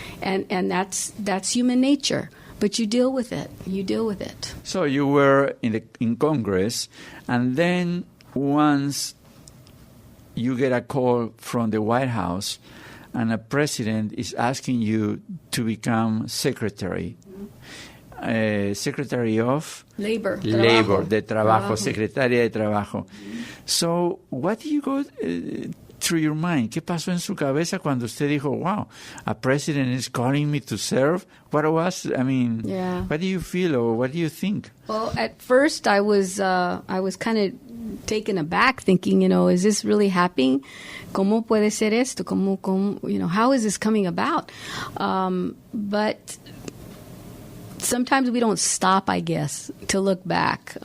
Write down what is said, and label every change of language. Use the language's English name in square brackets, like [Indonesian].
[English] And that's human nature. But you deal with it. You deal with it. So you were in Congress, and then once you get a call from the White House, and a president is asking you to become secretary. Secretary of Labor, [Spanish] de Trabajo, Secretaria de Trabajo. [English] So what do you go through your mind? [Spanish] ¿Qué pasó en su cabeza cuando usted dijo, [English] wow, a president is calling me to serve? What do you feel or what do you think? Well, at first I was kind of taken aback, thinking, is this really happening? [Spanish] ¿Cómo puede ser esto? [English] How is this coming about? But sometimes we don't stop, I guess, to look back.